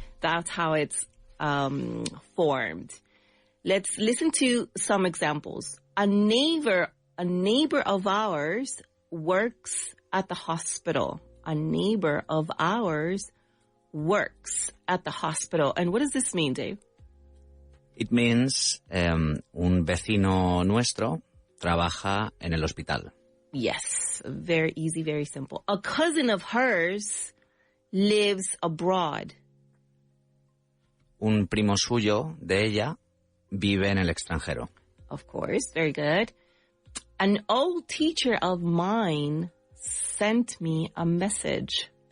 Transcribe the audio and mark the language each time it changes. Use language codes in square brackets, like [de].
[en] That's how it's formed. Let's listen to some examples. A neighbor of ours works at the hospital. A neighbor of ours works at the hospital. And what does this mean, Dave? It means [es] un vecino nuestro trabaja en el hospital. [en] Yes, very easy, very simple. A cousin of hers lives abroad. [es] Un primo suyo de ella vive en el extranjero. [en] Of course, very good. An old teacher of mine sent me a message.